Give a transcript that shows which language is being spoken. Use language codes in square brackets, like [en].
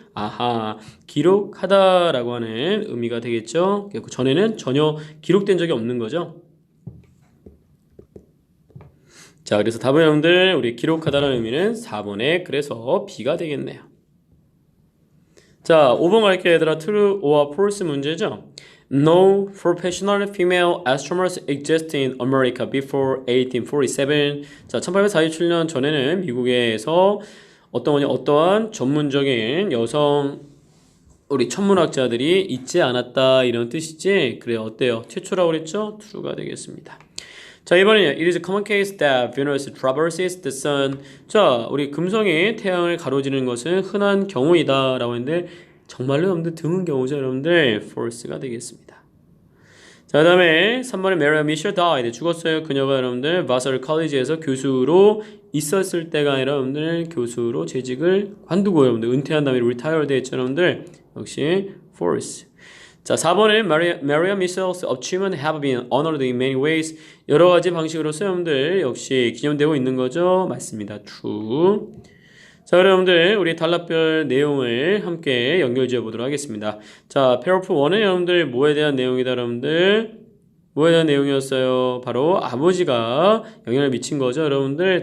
[ko] 아하, 기록하다라고 하는 의미가 되겠죠. 전에는 전혀 기록된 적이 없는 거죠. 자, 그래서 답은 여러분들 우리 기록하다라는 의미는 4번에 그래서 B가 되겠네요. 자, 5번 갈게요, 얘들아. [en] True or false [ko] 문제죠. [en] No professional female astronomers exist in America before 1847. [ko] 자, 1847년 전에는 미국에서 어떠한 전문적인 여성 우리 천문학자들이 있지 않았다 이런 뜻이지. 그래, 어때요? 최초라고 그랬죠? true가 되겠습니다. [en] 자, 이번에는 It is a common case that Venus traverses the sun. [ko] 자, 우리 금성이 태양을 가로지르는 것은 흔한 경우이다 라고 했는데 정말로 여러분들 드문 경우죠, 여러분들. false가 되겠습니다. 자, 그 다음에 3번에 [en] Maria Michelle died. [ko] 죽었어요. 그녀가 여러분들 바셀 컬리지에서 교수로 있었을 때가 아니라 여러분들 교수로 재직을 관두고 여러분들 은퇴한 다음에 retired 했죠, 여러분들. 역시 false. [en] 자, 4번에 Maria Michel's achievement have been honored in many ways. [ko] 여러 가지 방식으로서 여러분들 역시 기념되고 있는 거죠. 맞습니다. True. 자, 여러분들 우리 단락별 내용을 함께 연결지어 보도록 하겠습니다. 자, 패러프 1은 여러분들 뭐에 대한 내용이다, 여러분들? 뭐에 대한 내용이었어요? 바로 아버지가 영향을 미친 거죠, 여러분들.